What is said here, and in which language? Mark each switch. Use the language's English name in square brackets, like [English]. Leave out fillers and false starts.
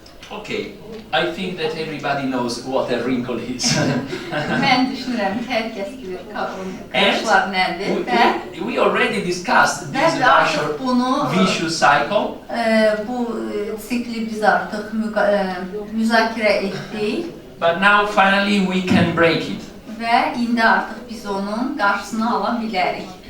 [English] Okay, I think that everybody knows what a wrinkle is. [Azerbaijani] Mən düşünürəm ki, hər kəs bilir qırışlar nədir və [English] we already discussed this [Azerbaijani] artıq bunu, [English] vicious cycle. [Azerbaijani] bu sikli biz artıq müzakirə etdik [English] But now finally we can break it. [Azerbaijani] və indi artıq biz onun qarşısını ala bilərik.